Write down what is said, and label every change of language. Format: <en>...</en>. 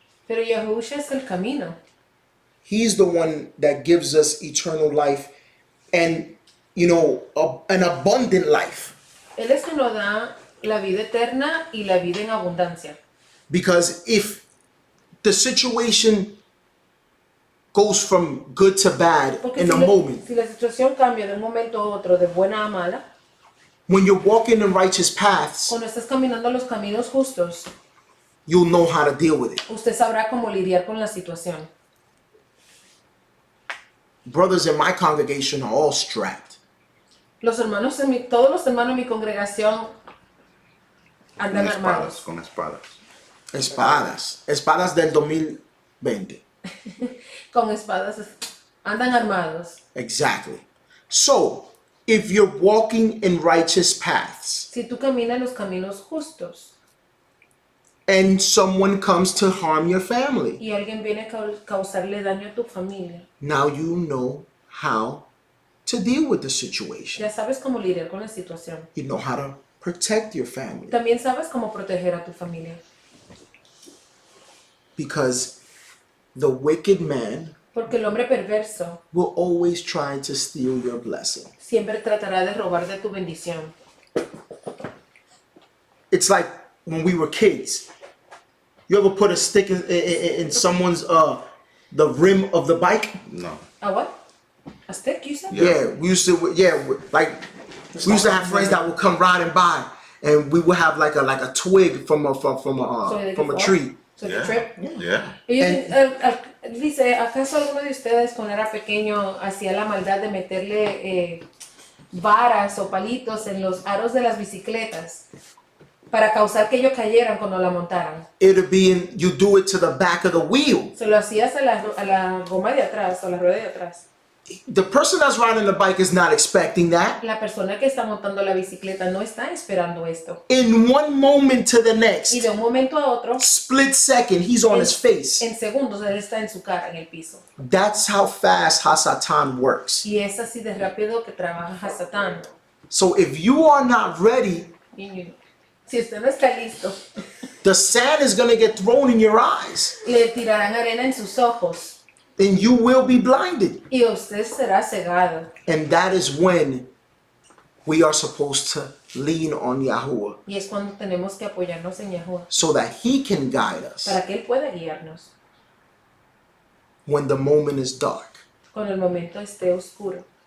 <es>Pero Yahusha es el camino.</es> <en>He's the one that gives us eternal life and, an abundant life.</en> <es>Él es quien nos da la vida eterna y la vida en abundancia.</es> <en>Because if the situation goes from good to bad</en> <es>Porque</es> <en>in a moment,</en> <es>si la situación cambia de un momento a otro, de buena a mala,</es> <en>when you're walking in righteous paths,</en> <es>cuando estás caminando los caminos justos,</es> <en>you'll know how to deal with it.</en> <es>usted sabrá cómo lidiar con la situación.</es> <en>Brothers in my congregation are all strapped.</en> <es>Todos los hermanos en mi congregación andan armados. Con espadas. Espadas del 2020. Con espadas. Andan armados.</es> <en>Exactly. So, if you're walking in righteous paths Si tú caminas los caminos justos and someone comes to harm your family, y alguien viene a causarle daño a tu familia, now you know how to deal with the situation. ya sabes cómo lidiar con la situación. You know how to protect your family. También sabes cómo proteger a tu familia. Because the wicked man Porque el hombre perverso will always try to steal your blessing. siempre tratará de robar de tu bendición. It's like when we were kids. You ever put a stick in someone's the rim of the bike? No. ¿A what? ¿A stick, you said? Yeah, we used to have friends that would come riding by, and we would have like a twig from a tree. So the Yeah. trip? Yeah.</en> <es>Dice, ¿acaso alguno de ustedes cuando era pequeño hacía la maldad de meterle varas o palitos en los aros de las bicicletas para causar que ellos cayeran cuando la montaran?</es> <en>It'll be you do it to the back of the wheel.</en> <es>Se lo hacías a la goma de atrás, o la rueda de atrás.</es> <en>The person that's riding the bike is not expecting that.</en> <es>La persona que está montando la bicicleta no está esperando esto.</es> <en>In one moment to the</en> <es>Y</es> <en>next,</en> <es>de un momento a otro,</es> <en>split second, he's on his face.</en> <es>en segundos, él está en su cara, en el piso.</es> <en>That's how fast Hasatan works.</en> <es>Y es así de rápido que trabaja Satán.</es> <en>So if you are not ready,</en> <es>Y si usted no está listo,</es> <en>the sand is going to get thrown in your eyes,</en> <es>le tirarán arena en sus ojos</es> <en>and you will be blinded.</en> <es>y usted será cegado.</es> <en>And that is when we are supposed to lean on Yahuwah</en> <es>Y es cuando tenemos que apoyarnos en Yahuwah</es> <en>so that he can guide us</en> <es>para que Él pueda guiarnos</es> <en>when the moment is dark.</en> <es>cuando el momento esté oscuro.</es>